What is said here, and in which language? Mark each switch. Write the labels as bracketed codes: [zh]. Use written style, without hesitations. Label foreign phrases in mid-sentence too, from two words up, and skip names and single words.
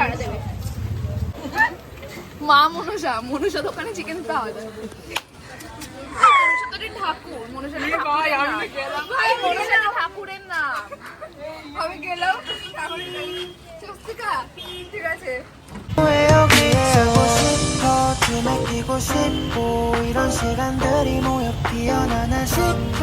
[bn] ছাড়া দেবে। মা মনুষা দোকানে চিকেন পাওয়া যায়। মনুষা তো একটা ঠাকুর, মনুষা ভাই মনুষা তো ঠাকুরের না। আমি গেলাম ঠাকুরের স্বস্তিকা, ঠিক আছে। [ko] 왜 여기에 살고 싶어 틈에 끼고 싶고 이런 시간들이 모여 피어나나 싶어